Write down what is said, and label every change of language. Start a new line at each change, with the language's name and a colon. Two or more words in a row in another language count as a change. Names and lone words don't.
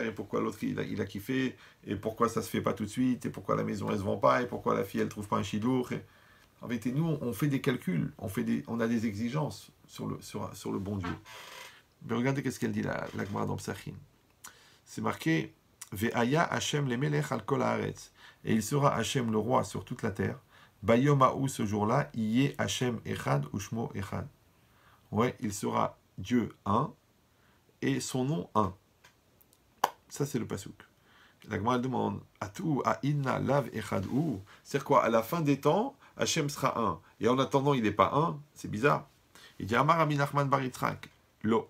French: Et pourquoi l'autre il a kiffé? Et pourquoi ça se fait pas tout de suite? Et pourquoi la maison elle se vend pas? Et pourquoi la fille elle trouve pas un chidour? En vérité, nous on fait des calculs, on a des exigences sur le bon Dieu. Mais regardez qu'est-ce qu'elle dit la Gemara dans Psachim. C'est marqué
Hebrew: והיה השם למלך על כל הארץ.
French: Et il sera Hachem le roi sur toute la terre.
Hebrew: ביום ההוא,
French: ce jour-là,
Hebrew: יהיה השם אחד ושמו אחד.
French: Ouais, il sera Dieu un et son nom un. Ça, c'est le pasouk. La Gemara demande
Aramaic: אטו האידנא לאו אחד הוא.
French: C'est quoi? À la fin des temps, Hachem sera un. Et en attendant, il n'est pas un. C'est bizarre. Il dit Amar Rabbi Nachman bar Yitzchak. Lo.